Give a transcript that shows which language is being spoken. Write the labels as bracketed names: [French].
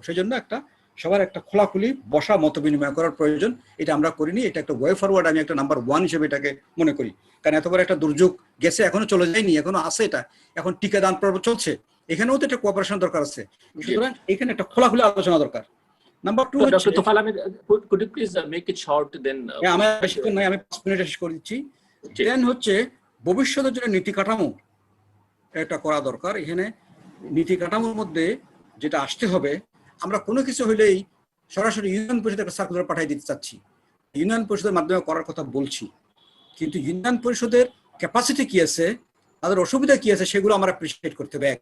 [Bangla] সেই জন্য সবার একটা খোলাখুলি বসা, মত বিনিময় করার প্রয়োজন। এটা আমরা করিনি, এটা একটা ওয়ে ফরওয়ার্ড, আমি একটা নাম্বার 1 হিসেবে এটাকে মনে করি। কারণ এত বড় একটা দুর্যোগ গেছে, এখনো চলে যায়নি, এখনো আছে, এটা এখন টিকাদান পর্ব চলছে, এখানেও তো একটা কোঅপারেশন দরকার আছে। সুতরাং এখানে একটা খোলাখুলি আলোচনা দরকার। নাম্বার 2 হচ্ছে, [English] doctor Tofail Ahmed, could you please make it short, then [Bangla] আমার বেশিক্ষণ নয়, আমি 5 মিনিটে শেষ করে দিচ্ছি। দেন হচ্ছে ভবিষ্যতের জন্য নীতি কাঠামো এটা করা দরকার। এখানে নীতি কাঠামোর মধ্যে যেটা আসতে হবে, আমরা কোনো কিছু হইলেই সরাসরি ইউনিয়ন পরিষদের একটা সার্কুলার পাঠিয়ে দিতে চাচ্ছি, ইউনিয়ন পরিষদের মাধ্যমে করার কথা বলছি, কিন্তু ইউনিয়ন পরিষদের ক্যাপাসিটি কি আছে, তাদের অসুবিধা কি আছে, সেগুলো আমরা অ্যাপ্রিশিয়েট করতে হবে।